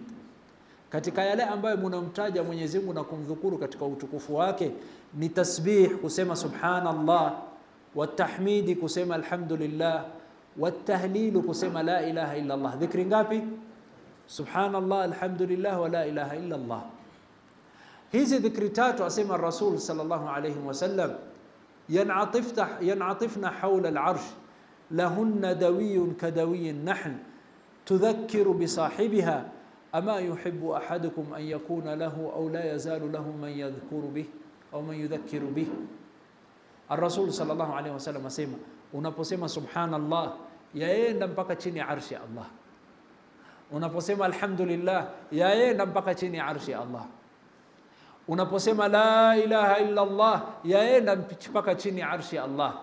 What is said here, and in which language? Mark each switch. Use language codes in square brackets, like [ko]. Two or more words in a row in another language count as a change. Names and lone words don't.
[sw] Katika yale ambayo mnamtaja Mwenyezi Mungu na kumdhukuru katika utukufu wake ni tasbih, kusema subhanallah, wat-tahmid, kusema alhamdulillah, wat-tahlil, kusema [ar] لا إله إلا الله. [sw] Dhikri ngapi? [ar] سبحان الله، الحمد لله ولا إله إلا الله. [sw] Hizi dhikri tatu, asema [ar] رسول صلى الله عليه وسلم ينعطفن حول العرش لهن دوي كدوي النحل تذكر بصاحبها أما يحب أحدكم أن يكون له أو لا يزال له من يذكر به أو من يذكر به. [sw] Ar-Rasul [ar] صلى الله عليه وسلم [sw] asema, unaposema subhanallah yaenda mpaka chini ya arshi ya Allah. Unaposema alhamdulillah yaenda mpaka chini ya arshi ya Allah. Unaposema [ar] لا إله إلا الله [sw] yaenda mpaka chini ya arshi ya Allah.